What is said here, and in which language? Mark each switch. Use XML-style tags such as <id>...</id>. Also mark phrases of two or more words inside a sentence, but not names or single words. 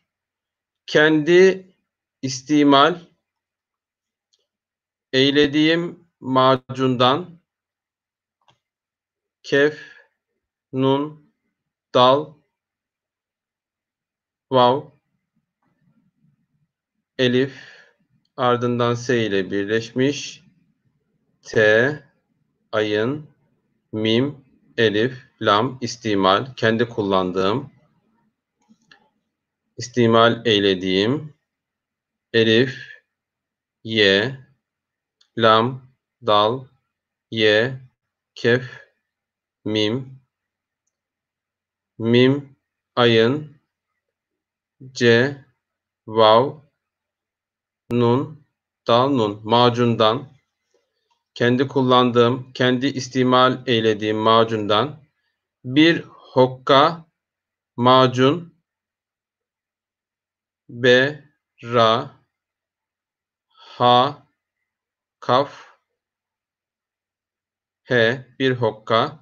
<tr>Kendi istimal eylediğim macundan kef, nun, dal, vav, elif ardından s ile birleşmiş. T, ayın, mim, elif, lam, kendi kullandığım, istimal eylediğim, elif, ye, lam, dal, ye, kef, mim, ayın, c, vav, nun, dal, nun, macundan, kendi istimal eylediğim macundan bir hokka macun, be, ra, ha, kaf, he, bir hokka.</tr>